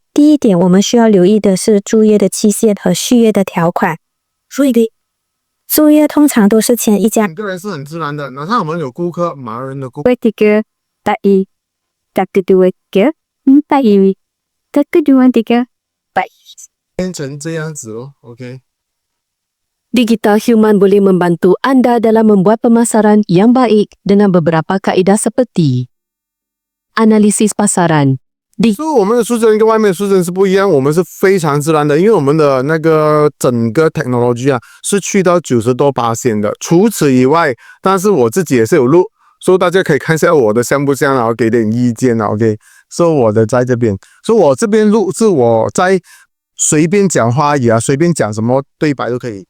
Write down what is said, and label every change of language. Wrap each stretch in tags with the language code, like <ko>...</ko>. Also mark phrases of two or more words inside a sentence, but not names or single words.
<zh>第一点，我们需要留意的是租约的期限和续约的条款。所以租约通常都是签一家个人是很自然的，哪怕我们有顾客，马来人的顾客 3, 4, 5, 2, 3, 变成这样子哦 OK。</zh> <ms>Digital Human boleh membantu Anda dalam membuat pemasaran yang baik dengan beberapa kaedah seperti analisis pasaran。</ms> <zh>所以我们的数字人跟外面的数字人是不一样，我们是非常自然的，因为我们的那个整个 technology 啊是去到90多%的。除此以外，但是我自己也是有录，所以大家可以看一下我的像不像，然后给点意见啊 OK。所以我的在这边，所以我这边录是我在随便讲话也啊，随便讲什么对白都可以。</zh>